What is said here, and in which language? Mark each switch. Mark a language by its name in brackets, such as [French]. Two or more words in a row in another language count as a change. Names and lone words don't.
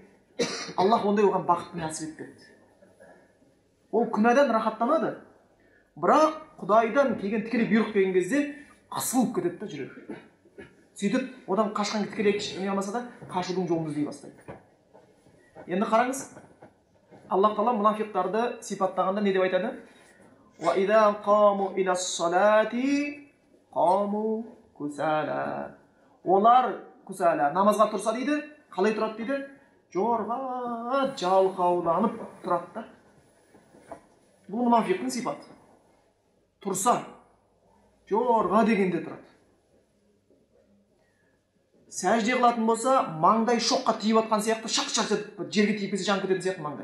[Kazakh] Аллах ондай оған бақытты нәсіп етпеді. Ол күнәдан рахаттанады, бірақ Құдайдан келген тікелей бұйрық келген кезде қысылып кетеді да жүрегі. Сөйтіп, одан қашқан тікелей не алмаса да, қашудың жолын іздей бастайды. Енді қараңыз, Аллах тағала мұнафиқтарды сипаттағанда не деп айтады? [Arabic] وَإِذَا قَامُوا إِلَى الصَّلَاةِ قَامُوا كُسَالَى. [Kazakh] Олар күсәлә, намазға тұрса дейді, қалай тұрады дейді? Жорға жалқауланып тұрады да. Бұл мұнафиқтың сипаты. Тұрса, жорға дегенде тұрады. Сәжде қылатын болса, маңдай шоққа тиіп атқан сияқты, шақ-шақ етіп, жерге тиіп кетсе жан кететін сияқты маңдай.